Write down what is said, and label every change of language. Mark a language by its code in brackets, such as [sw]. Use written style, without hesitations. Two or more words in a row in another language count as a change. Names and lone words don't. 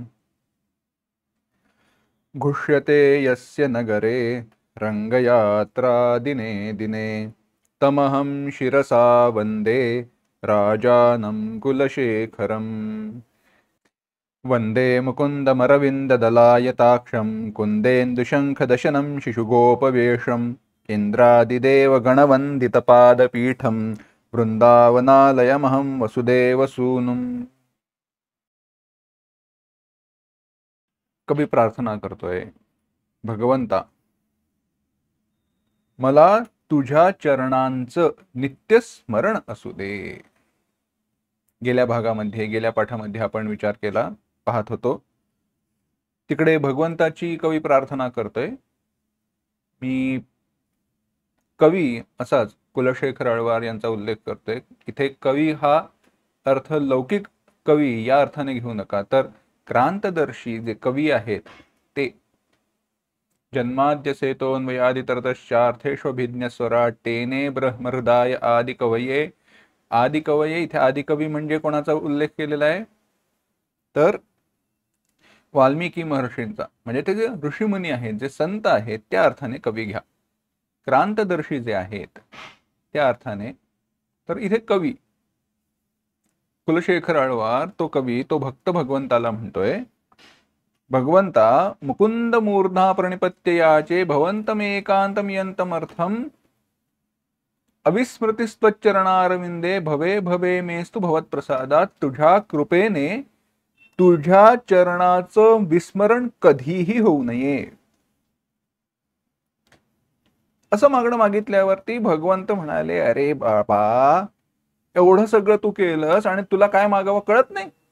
[sa] घुष्यते यस्य नगरे रङ्गयात्रा दिने दिने तमहं शिरसा वन्दे राजानं कुलशेखरम्। वन्दे मुकुन्दमरविन्ददलायताक्षं कुन्देन्दुशङ्खदशनं शिशुगोपवेशम् इन्द्रादिदेवगणवन्दितपादपीठं वृन्दावनालयमहं वसुदेवसूनुम्। [mr] कवी प्रार्थना करतोय, भगवंता मला तुझ्या चरणांचं नित्य स्मरण असू दे। गेल्या भागामध्ये गेल्या पाठामध्ये आपण विचार केला पाहत होतो, तिकडे भगवंताची कवी प्रार्थना करतोय। मी कवी असाच कुलशेखर आळवार यांचा उल्लेख करतोय। इथे कवी हा अर्थ लौकिक कवी या अर्थाने घेऊ नका, तर क्रांतदर्शी जे कवी आहेत ते। [sa] जन्माद्यसेतोन्वयादितरतश्चार्थेष्वभिज्ञस्वराट् तेने ब्रह्महृदाय आदिकवये। [mr] आदिकवये इथे आदिकवी म्हणजे कोणाचा उल्लेख केलेला आहे, तर वाल्मिकी महर्षींचा, म्हणजे ते जे ऋषीमुनी आहेत, जे संत आहेत, त्या अर्थाने कवी घ्या। क्रांतदर्शी जे आहेत त्या अर्थाने, तर इथे कवी कुलशेखर आळवार तो कवी, तो भक्त भगवंताला म्हणतोय, भगवंता [sa] मुकुंद मूर्धा प्रणिपत्ययाचे भवन्तमेकान्तमियन्तमर्थम अविस्मृतिस्त्वच्चरणारविंदे भवे भवे मेस्तु भवत्प्रसादात। [mr] तुझ्या कृपेने तुझ्या चरणाचं विस्मरण कधीही होऊ नये असं मागणं मागितल्यावरती भगवंत म्हणाले, अरे बाबा, एवढं सगळं तू केलंस आणि तुला काय मागावं कळत नाही?